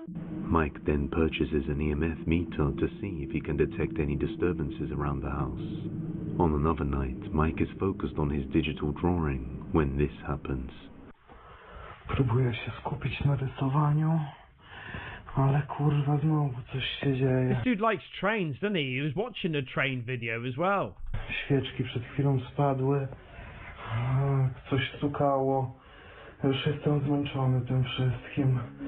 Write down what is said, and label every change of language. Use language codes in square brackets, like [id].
[en] Mike then purchases an EMF meter to see if he can detect any disturbances around the house. On another night, Mike is focused on his digital drawing when this happens. [pl] Próbuję się skupić na rysowaniu, ale kurwa znowu coś się dzieje. [en] This dude likes trains, doesn't he? He was watching the train video as well. [pl] Świeczki przed chwilą spadły. Coś stukało. Już jestem zmęczony tym wszystkim.